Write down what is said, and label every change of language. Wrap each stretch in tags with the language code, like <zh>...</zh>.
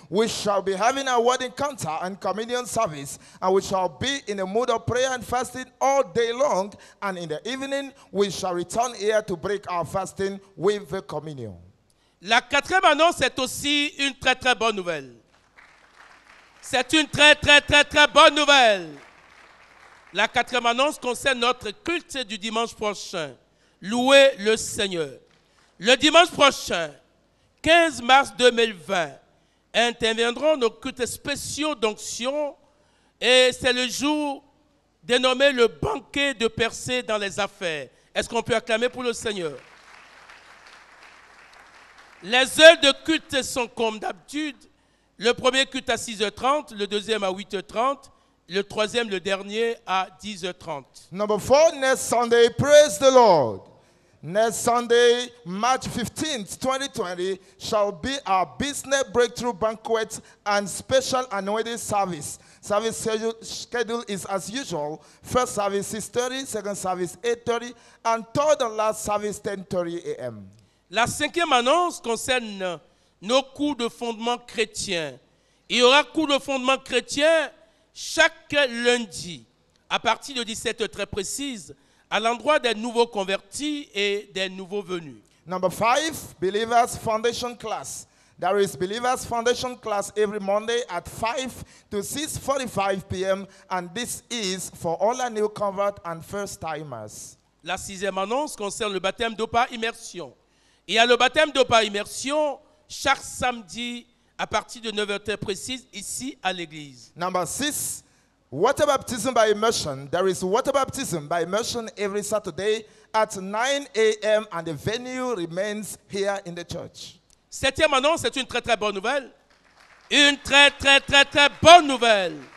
<en>we shall be having a word encounter and communion service, and we shall be in a mood of prayer and fasting all day long, and in the evening we shall return here to break our fasting with the communion.</en> <fr>La quatrième annonce est aussi une très très bonne nouvelle. C'est une très très très très bonne nouvelle. La quatrième annonce concerne notre culte du dimanche prochain. Louez le Seigneur. Le dimanche prochain, 15 mars 2020, interviendront nos cultes spéciaux d'onction et c'est le jour dénommé le banquet de percée dans les affaires. Est-ce qu'on peut acclamer pour le Seigneur? Les heures de culte sont comme d'habitude. Le premier culte à 6h30, le deuxième à 8h30, le troisième, le dernier, à 10h30.</fr> <en>Number four, next Sunday, praise the Lord. Next Sunday, March 15th, 2020, shall be our business breakthrough banquet and special anointing service. Service schedule is as usual. First service 6:30, second service 8:30, and third and last service 10:30 a.m.</en> <fr>La cinquième annonce concerne nos cours de fondement chrétien. Il y aura cours de fondement chrétien chaque lundi à partir de 17h très précise à l'endroit des nouveaux convertis et des nouveaux venus.</fr> <en>Number five, Believers Foundation Class. There is Believers Foundation Class every Monday at 5 to 6:45 p.m. and this is for all our new converts and first-timers.</en> <fr>La sixième annonce concerne le baptême d'eau par immersion. Il y a le baptême d'eau par immersion chaque samedi à partir de 9h précise ici à l'église.</fr> <en>Number six, water baptism by immersion. There is water baptism by immersion every Saturday at 9 a.m. and the venue remains here in the church.</en> <fr>Septième annonce, c'est une très très bonne nouvelle. Une très très très très bonne nouvelle.</fr>